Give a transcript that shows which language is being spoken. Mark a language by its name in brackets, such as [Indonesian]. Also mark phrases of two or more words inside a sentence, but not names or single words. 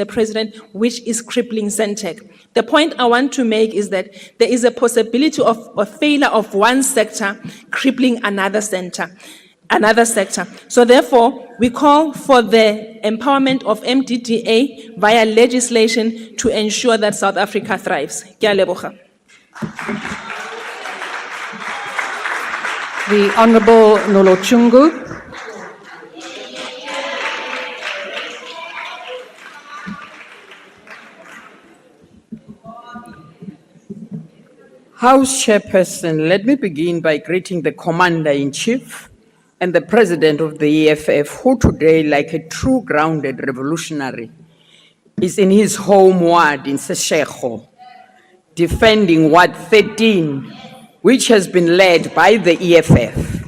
[English] President, which is crippling Centec. The point I want to make is that there is a possibility of a failure of one sector crippling another sector. So therefore, we call for the empowerment of MDDA via legislation to ensure that South Africa thrives. [Northern Sotho] Ke a leboga. [English] The Honourable Nolochungu. House Chairperson, let me begin by greeting the Commander-in-Chief and the President of the EFF, who today, like a true grounded revolutionary, is in his home ward in Seshego, defending Ward 13, which has been led by the EFF.